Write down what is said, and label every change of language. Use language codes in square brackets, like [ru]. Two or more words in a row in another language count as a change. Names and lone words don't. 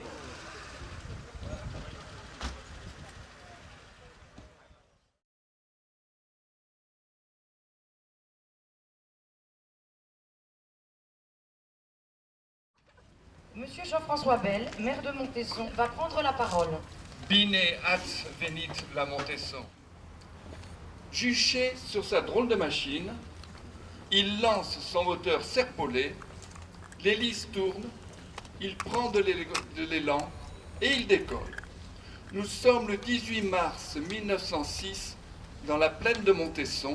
[fr] Monsieur Jean-François Bel, maire de Montesson, va prendre la parole. [ro] Bine ați venit la Montesson. [fr] Juché sur sa drôle de machine, il lance son moteur serpolé, l'hélice tourne, il prend de l'élan et il décolle. Nous sommes le 18 mars 1906 dans la plaine de Montesson.